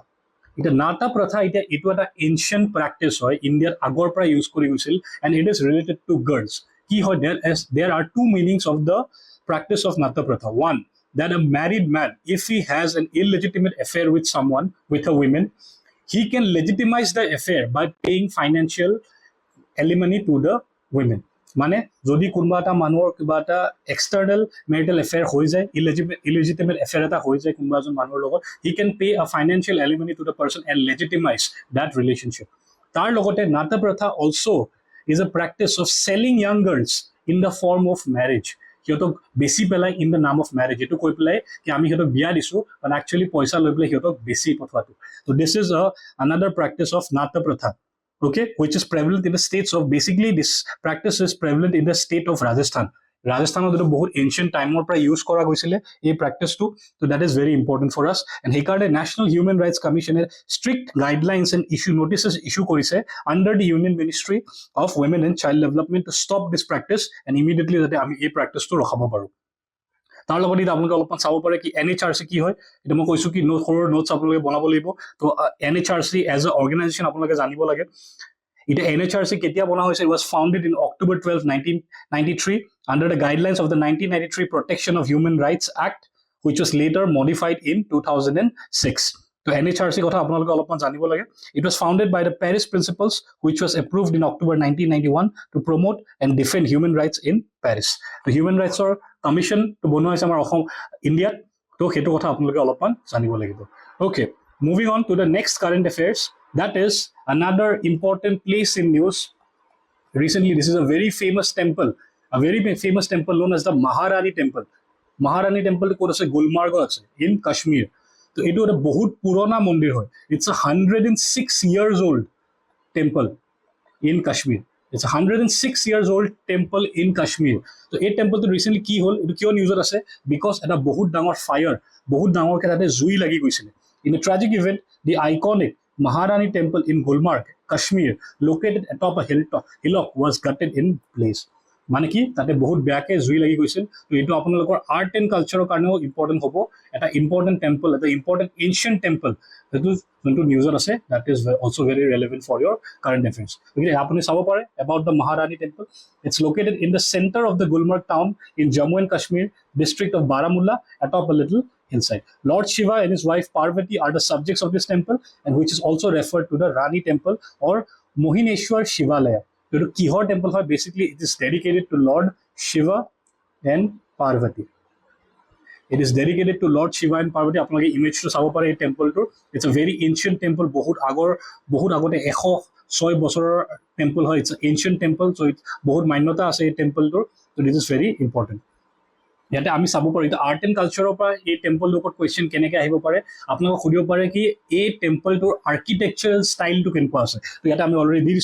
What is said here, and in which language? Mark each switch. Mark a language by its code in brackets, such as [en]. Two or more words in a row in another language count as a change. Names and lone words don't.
[as] এইটো নাটা প্ৰথা এইটো এইটো এটা [en] ancient practice [as] হয় India আগৰ পৰা use কৰি গৈছিল [en] and it is related to girls. [as] কি হয় [en] there are two meanings of the practice of Nata Pratha. One, that a married man, if he has an illegitimate affair with someone, with a woman, he can legitimize the affair by paying financial alimony to the women. [as] মানে যদি কোনোবা এটা মানুহৰ কিবা এটা [en] external marital affair [as] হৈ যায় [en] illegitimate affair [as] এটা হৈ যায় কোনোবা এজন মানুহৰ লগত [en] he can pay a financial alimony to the person and legitimize that relationship [as] তাৰ লগতে [en] Nata Pratha also is a practice of selling young girls in the form of marriage [as] সিহঁতক বেছি পেলাই [en] in the name of marriage [as] এইটো কৈ পেলাই কি আমি সিহঁতক বিয়া দিছোঁ [en] but actually [as] পইচা লৈ পেলাই সিহঁতক বেছি পঠোৱাটো ত' [en] this is another practice of Nata Pratha, okay, which is prevalent in the states of, basically this practice is prevalent in the state of Rajasthan. [as] ৰাজস্থানত এইটো বহুত [en] ancient time [as] ৰ পৰা use কৰা গৈছিল এই practice টো, [en] so that is very important for us and [as] সেইকাৰণে [en] National Human Rights Commission strict guidelines and issue notices [as] issue korise [en] under the Union Ministry of Women and Child Development to stop this practice and immediately that [as] আমি এই practice টো ৰখাব পাৰোঁ তাৰ লগত এতিয়া আপোনালোকে অলপমান চাব পাৰে কি NHRC কি হয় এটা মই কৈছোঁ কি সৰু নোটছ আপোনালোকে বনাব লাগিব তো [en] NHRC as a organisation [as] আপোনালোকে জানিব লাগে এতিয়া NHRC কেতিয়া বনা হৈছে [en] it was founded in October 12, 1993 under the guidelines of the 1993 Protection of Human Rights Act which was later modified in 2006 [as] তো NHRC কথা আপোনালোকে অলপমান জানিব লাগে [en] it was founded by the Paris Principles which was approved in October 1991 to promote and defend human rights in Paris [as] তো human rights or commission to বনোৱা হৈছে আমাৰ অসম ইণ্ডিয়াত তো সেইটো কথা আপোনালোকে অলপমান জানিব লাগিব [en] okay moving on to the next current affairs that is another important place in news recently this is a very famous temple known as the Maharani temple [as] ক'ত আছে গুলমাৰ্গত আছে [en] in Kashmir [as] তো এইটো এটা বহুত পুৰণা মন্দিৰ হয় [en] it's a 106 years old temple in Kashmir it's a 106 years old temple in Kashmir [as] তো এই টেম্পলটো ৰিচেণ্টলি কি হ'ল এইটো কিয় নিউজত আছে বিকজ এটা বহুত ডাঙৰ ফায়াৰ বহুত ডাঙৰকৈ তাতে জুই লাগি গৈছিলে [en] in a tragic event the iconic Maharani temple in Gulmarg Kashmir, located atop a hillock, was gutted in place. [as] মানে কি তাতে বহুত বেয়াকে জুই লাগি গৈছিল তো এইটো আপোনালোকৰ [en] art and culture [as] কাৰণেও ইম্পৰ্টেণ্ট হ'ব এটা ইম্পৰ্টেণ্ট টেম্পল এটা ইম্পৰ্টেণ্ট এনচিয়েণ্ট টেম্পল সেইটো যোনটো নিউজত আছে [en] that is also very relevant for your current affairs [as] গতিকে আপুনি চাব পাৰে [en] about the Maharani temple it's located in the center of the Gulmarg town in Jammu and Kashmir district of Baramulla atop a little hillside. Lord Shiva and his wife Parvati are the subjects of this temple, and which is also referred to the Rani temple or Mohineshwar Shivalaya. So, Kihor temple, basically, it is dedicated to Lord Shiva and Parvati. It is dedicated to Lord Shiva and Parvati. [as] আপোনালোকে ইমেজটো চাব পাৰে এই টেম্পলটোৰ [en] it's a very ancient temple [as] বহুত আগতে 106 বছৰৰ টেম্পল হয় [en] it's ancient temple so it's [as] বহুত মান্যতা আছে এই টেম্পলটোৰ [en] so this is very important [as] ইয়াতে আমি চাব পাৰোঁ এতিয়া [en] art and culture [as] পৰা এই টেম্পলটোৰ ওপৰত কুৱেশ্যন কেনেকৈ আহিব পাৰে আপোনালোকক সুধিব পাৰে কি এই টেম্পলটোৰ আৰ্কিটেকচাৰেল ষ্টাইলটো কেনেকুৱা আছে তো ইয়াতে আমি অলৰেডি দি